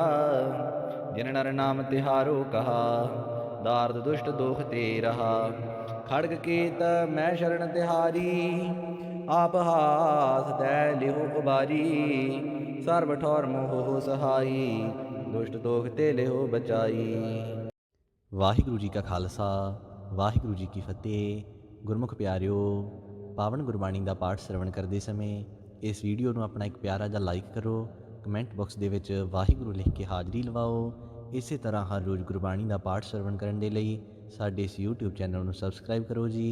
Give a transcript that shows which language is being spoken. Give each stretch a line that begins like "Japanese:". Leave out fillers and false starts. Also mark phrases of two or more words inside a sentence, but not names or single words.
Braj: जिन नर नाम तिहारो कहा, दार्द दुष्ट दोख ते रहा। खड़ग केत मैं शरण तिहारी, आप हाथ दै लिहो उबारी। सर्व ठौर मोह हो सहाई, दुष्ट दोख ते लिहो बचाई।
Punjabi: ਵਾਹਿਗੁਰੂ ਜੀ ਕਾ ਖਾਲਸਾ ਵਾਹਿਗੁਰੂ ਜੀ ਕੀ ਫਤਿਹ। ਗੁਰਮੁਖ ਪਿਆਰਿਓ, ਪਾਵਨ ਗੁਰਬਾਣੀ ਦਾ ਪਾਠ ਸਰਵਣ ਕਰਦੇ ਸਮੇਂ ਇਸ ਵੀਡੀਓ ਨੂੰ ਆਪਣਾ ਇੱਕ ਪਿਆਰਾ ਜਿਹਾ ਲਾਈਕ ਕਰੋ। ਕਮੈਂਟ ਬਾਕਸ ਦੇ ਵਿੱਚ ਵਾਹਿਗੁਰੂ ਲਿਖ ਕੇ ਹਾਜ਼ਰੀ ਲਵਾਓ। ਇਸੇ ਤਰ੍ਹਾਂ ਹਰ ਰੋਜ਼ ਗੁਰਬਾਣੀ ਦਾ ਪਾਠ ਸਰਵਣ ਕਰਨ ਦੇ ਲਈ ਸਾਡੇ ਇਸ YouTube ਚੈਨਲ ਨੂੰ ਸਬਸਕ੍ਰਾਈਬ ਕਰੋ ਜੀ।